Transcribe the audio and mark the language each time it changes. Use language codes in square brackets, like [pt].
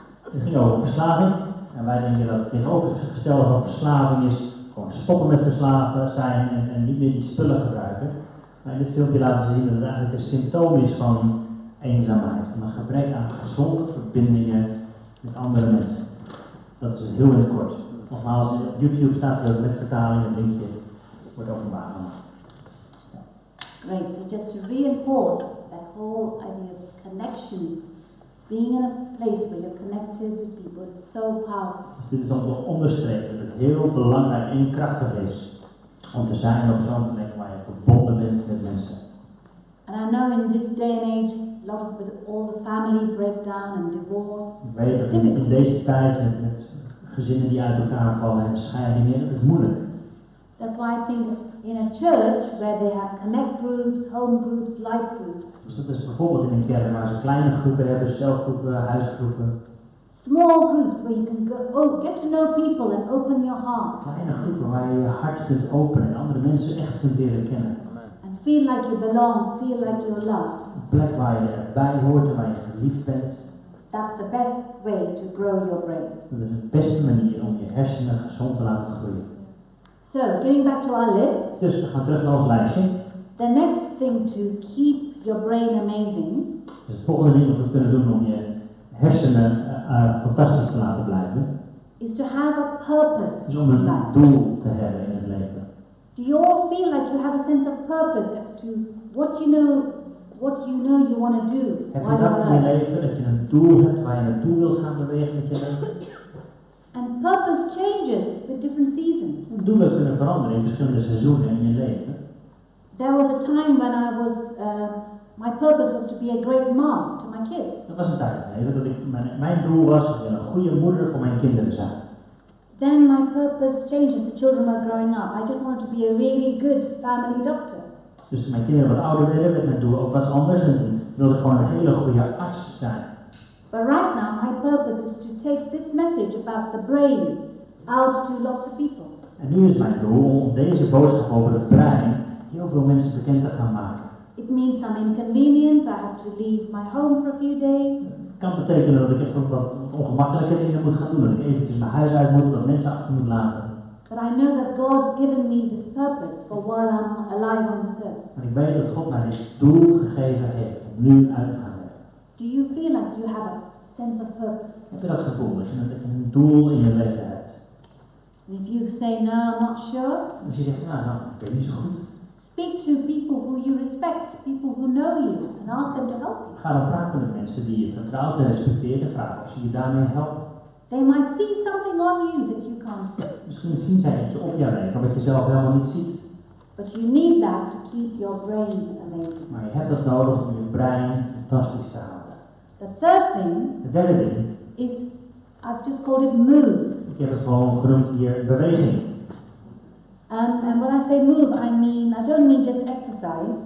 [nl] Het ging over verslaving. En wij denken dat het tegenovergestelde van verslaving is gewoon stoppen met verslaven zijn en niet meer die spullen gebruiken. Maar in dit filmpje laten ze zien dat het eigenlijk een symptoom is van eenzaamheid. Van een gebrek aan gezonde verbindingen met andere mensen. Dat is heel in het kort. Nogmaals, op YouTube staat er met vertaling, het linkje wordt openbaar gemaakt. [en] Great, so just to reinforce that whole idea of connections, being in a place where you're connected with people is so powerful. [nl] Dus dit is dan nog onderstrepen dat het heel belangrijk en krachtig is om te zijn op zo'n plek waar je verbonden bent met mensen. [en] And I know in this day and age, a lot of with all the family breakdown and divorce, [nl] Ik weet dat in deze tijd met gezinnen die uit elkaar vallen en scheidingen, dat is moeilijk. [en] That's why I think in a church where they have connect groups, home groups, life groups. [nl] Dus dat is bijvoorbeeld in een kerk waar ze kleine groepen hebben, celgroepen, huisgroepen. [en] Small groups where you can go, get to know people and open your heart. [nl] Kleine groepen waar je je hart kunt openen en andere mensen echt kunt leren kennen. [en] And feel like you belong, feel like you're loved. [nl] Een plek waar je erbij hoort en waar je verliefd bent. [en] That's the best way to grow your brain. [nl] Dat is de beste manier om je hersenen gezond te laten groeien. [en] So, getting back to our list. [nl] Dus we gaan terug naar ons lijstje. [en] The next thing to keep your brain amazing. [nl] Dus het volgende ding wat we kunnen doen om je hersenen fantastisch te laten blijven. [en] Is to have a purpose. [nl] Dus om een doel te hebben in het leven. [en] Do you all feel like you have a sense of purpose as to what you know you want to do? [nl] Heb je dat in je leven, dat je een doel hebt waar je naartoe wilt gaan bewegen met je leven? [en] And purpose changes with different seasons. [nl] Doelen kunnen veranderen in verschillende seizoenen in je leven. [en] There was a time when I was, my purpose was to be a great mom to my kids. [nl] Er was een tijd in mijn leven dat mijn doel was dat ik een goede moeder voor mijn kinderen zijn. [en] Then my purpose changed as the children were growing up. I just wanted to be a really good family doctor. [nl] Dus toen mijn kinderen wat ouder werden, werd mijn doel ook wat anders en toen wilde ik gewoon een hele goede arts zijn. [en] But right now my purpose is to take this message about the brain out to lots of people. [nl] En nu is mijn doel om deze boodschap over het brein heel veel mensen bekend te gaan maken. [en] It means some inconvenience. I have to leave my home for a few days. [nl] Het kan betekenen dat ik even wat ongemakkelijke dingen moet gaan doen, dat ik eventjes mijn huis uit moet, dat mensen achter moet laten. [en] But I know that God's given me this purpose for while I'm alive on this earth. [nl] En ik weet dat God mij dit doel gegeven heeft om nu uit te gaan werken. [en] Do you feel like you have a sense of purpose? [nl] Heb je dat gevoel, dat je een doel in je leven hebt? [en] And if you say no, I'm not sure, [nl] Als je zegt, nou, ik weet niet zo goed. [en] speak to people who you respect, people who know you, and ask them to help you. [nl] Ga dan praten met mensen die je vertrouwt en respecteert en vraag of ze je daarmee helpen. [en] They might see something on you that you can't see. [nl] Misschien zien zij iets op jou leven wat je zelf helemaal niet ziet. [en] But you need that to keep your brain amazing. [nl] Maar je hebt dat nodig om je brein fantastisch te houden. [en] The third thing [nl] Het derde ding, [en] is, I've just called it move. [nl] ik heb het gewoon genoemd hier beweging. [en] And when I say move, I don't mean just exercise.